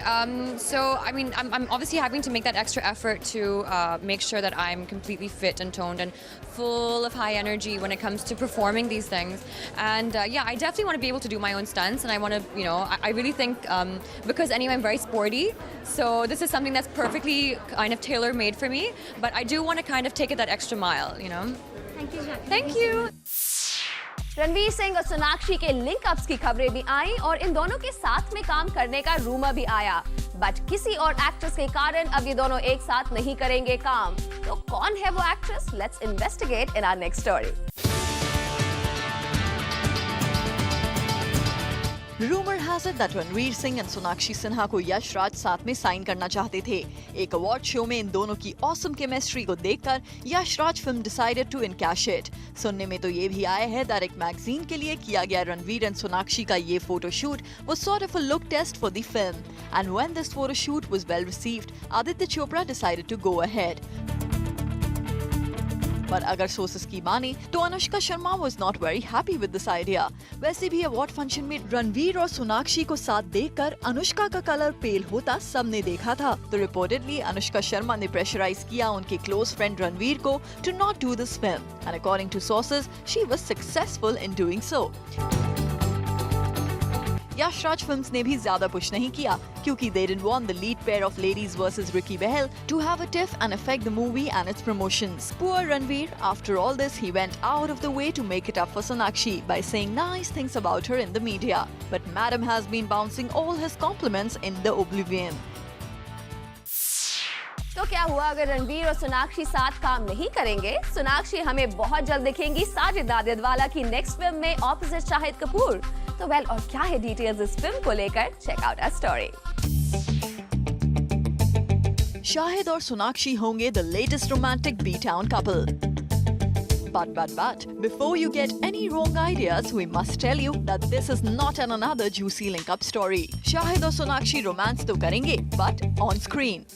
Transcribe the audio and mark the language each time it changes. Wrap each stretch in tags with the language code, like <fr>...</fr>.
<en>I'm obviously having to make that extra effort to make sure that I'm completely fit and toned and full of high energy when it comes to performing these things. And I definitely want to be able to do my own stunts, and I want to, I really think, because anyway, I'm very sporty, so this is something that's perfectly kind of tailor-made for me, but I do want to kind of take it that extra mile, Thank you, Jackie. Thank you.</en> <hi>Ranveer Singh और सोनाक्षी के link ups की खबरें भी आई और इन दोनों के साथ में काम करने का रूमर भी आया, बट किसी और एक्ट्रेस के कारण अब ये दोनों एक साथ नहीं करेंगे काम। तो कौन है वो actress?</hi> <en>Let's investigate in our next story. Rumor has it that</en> <hi>Ranveer Singh और सोनाक्षी सिन्हा को यश राज साथ में साइन करना चाहते थे। एक अवार्ड शो में इन दोनों की ऑसम केमिस्ट्री को देखकर Yash Raj film</hi> <en>Decided to encash it.</en> <hi>सुनने में तो ये भी आया है</hi> <en>that</en> <hi>एक मैगजीन के लिए किया गया रणवीर और सोनाक्षी का ये photoshoot</hi> <en>was sort of a look test for the film. And when this photoshoot was well received, Aditya Chopra decided to go ahead.</en> <hi>पर अगर सोर्सेस की माने तो Anushka Sharma</hi> <en>was not very happy with this idea.</en> <hi>वैसे भी award function में रणवीर और सोनाक्षी को साथ देखकर अनुष्का का कलर पेल होता सबने देखा था। तो रिपोर्टेडली अनुष्का शर्मा ने प्रेशराइज किया उनके क्लोज फ्रेंड रणवीर को</hi> <en>to not do this film. And according to sources, she was successful in doing so.</en> <hi>Yash Raj films ने भी ज्यादा पुश नहीं किया क्योंकि</hi> <en>they didn't want the lead pair of Ladies vs Ricky Behel to have a tiff and affect the movie and its promotions. Poor Ranveer, after all this, he went out of the way to make it up for Sonakshi by saying nice things about her in the media. But Madam has been bouncing all his compliments in the oblivion.</en> <hi>तो क्या हुआ अगर रणवीर और सोनाक्षी साथ काम नहीं करेंगे? सोनाक्षी हमें बहुत जल्द दिखेंगी साजिद नाडियाडवाला की नेक्स्ट फिल्म में ऑपोजिट शाहिद कपूर। तो वेल, और क्या है डिटेल्स इस फिल्म को लेकर?</hi> <en>Check out our story. Shahid और सोनाक्षी होंगे the latest romantic B town couple. But, before you get any wrong ideas, we must tell you that this is not another juicy link-up story.</en> <hi>Shahid और Sonakshi romance तो करेंगे,</hi> <en>but on screen.</en>